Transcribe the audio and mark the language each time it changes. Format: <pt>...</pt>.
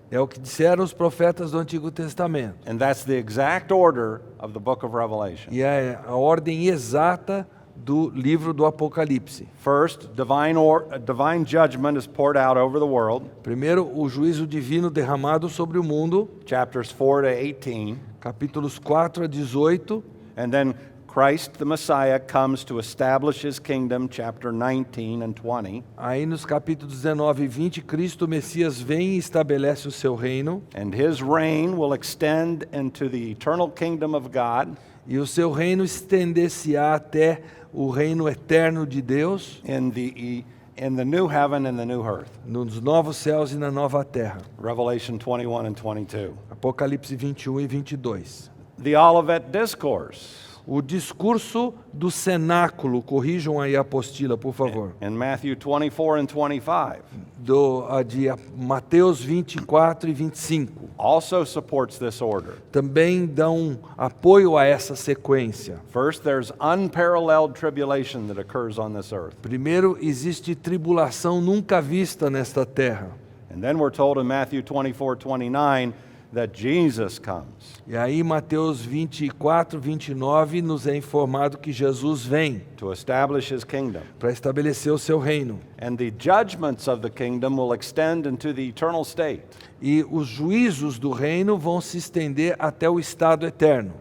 <pt>É o que disseram os profetas do Antigo Testamento.</pt> <en>And that's the exact order of the book of Revelation.</en> <pt>E é a ordem exata do livro do Apocalipse.</pt> <en>First, divine judgment is poured out over the world,</en> <pt>Primeiro, o juízo divino derramado sobre o mundo,</pt> <en>chapters 4 to 18.</en> <pt>capítulos 4 a 18.</pt> <en>And then Christ the Messiah comes to establish his kingdom, chapter 19 and 20.</en> <pt>Aí nos capítulos 19 e 20, Cristo Messias vem e estabelece o seu reino.</pt> <en>And his reign will extend into the eternal kingdom of God</en> <pt>E o seu reino estender-se-á até o reino eterno de Deus,</pt> <en>in the new heaven and the new earth.</en> <pt>nos novos céus e na nova terra.</pt> <en>Revelation 21 and 22.</en> <pt>Apocalipse 21 e 22.</pt> <en>The Olivet Discourse.</en> <pt>O discurso do cenáculo, corrijam aí a apostila, por favor.</pt> <en>In Matthew 24 and 25,</en> <pt>De Mateus 24 e 25.</pt> <en>also supports this order.</en> <pt>Também dão apoio a essa sequência.</pt> <en>First, there's unparalleled tribulation that occurs on this earth.</en> <pt>Primeiro, existe tribulação nunca vista nesta terra.</pt> <en>And then we're told in Matthew 24, 29, that Jesus comes.</en> <pt>E aí, Mateus 24, 29, nos é informado que Jesus vem</pt> <en>To establish his kingdom.</en> <pt>para estabelecer o seu reino.</pt> <en>And the judgments of the kingdom will extend into the eternal state.</en> <pt>E os juízos do reino vão se estender até o estado eterno.</pt>